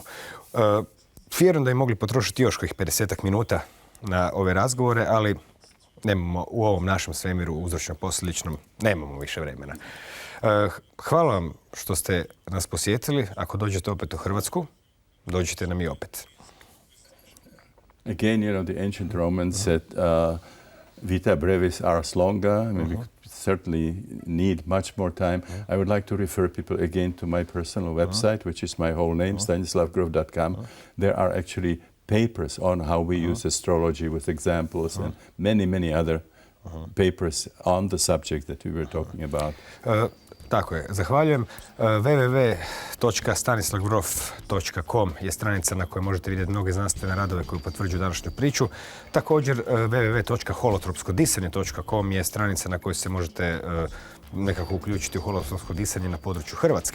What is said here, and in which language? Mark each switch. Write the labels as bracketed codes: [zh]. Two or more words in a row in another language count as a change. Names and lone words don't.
[hr] Vjerujem da bi mogli potrošiti još kojih 50 minuta na ove razgovore, ali nemamo u ovom našem svemiru uzročno-posljedičnom, nemamo više vremena. Hvala vam što ste nas posjetili. Ako dođete opet u Hrvatsku, dođite nam i opet. [en] Again, the ancient Romans said, [la] vita brevis ars longa. [en] I mean, we certainly need much more time. I would like to refer people again to my personal website, which is my whole name, stanislavgrof.com. There are actually papers on how we use astrology with examples and many other papers on the subject that we were talking about. [hr] Tako je, zahvaljujem. www.stanislavgrof.com je stranica na kojoj možete vidjeti mnoge znanstvene radove koji potvrđuju današnju priču. Također www.holotropskodisanje.com je stranica na kojoj se možete nekako uključiti u holotropsko disanje na području Hrvatske.